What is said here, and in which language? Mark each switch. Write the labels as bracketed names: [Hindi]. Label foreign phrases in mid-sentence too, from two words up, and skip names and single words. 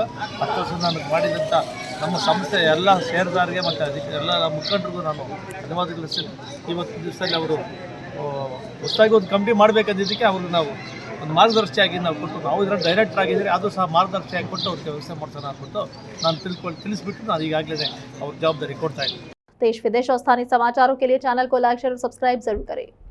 [Kannada] 10 ವರ್ಷ ನಾನು ಮಾಡಿದಂಥ ನಮ್ಮ ಸಂಸ್ಥೆ ಎಲ್ಲ ಷೇರುದಾರರಿಗೆ ಮತ್ತು ಅದಕ್ಕೆ ಎಲ್ಲ ಮುಖಂಡರಿಗೂ ನಾನು ಧನ್ಯವಾದ ತಿಳಿಸ್ತೀನಿ। ಇವತ್ತು ದಿವಸದಲ್ಲಿ ಅವರು ಹೊಸದಾಗಿ ಒಂದು ಕಮಿಟಿ ಮಾಡಬೇಕಂದಿದ್ದಕ್ಕೆ ಅವ್ರಿಗೆ ನಾವು ಒಂದು ಮಾರ್ಗದರ್ಶಿಯಾಗಿ ನಾವು ಕೊಟ್ಟು, ನಾವು ಇದರಲ್ಲಿ ಡೈರೆಕ್ಟರ್ ಆಗಿದ್ದೀರಿ, ಅದು ಸಹ ಮಾರ್ಗದರ್ಶಿಯಾಗಿ ಕೊಟ್ಟು ಅವ್ರಿಗೆ ವ್ಯವಸ್ಥೆ ಮಾಡ್ಸೋಣ ಅಂದ್ಬಿಟ್ಟು ನಾನು ತಿಳಿಸ್ಬಿಟ್ಟು ನಾನು ಈಗಾಗಲೇ ಅವ್ರ ಜವಾಬ್ದಾರಿ ಕೊಡ್ತಾ ಇದ್ದೀನಿ। [Hindi] देश विदेश और स्थानीय समाचारों के लिए चैनल को [English] like share [Hindi] और सब्सक्राइब जरूर करें।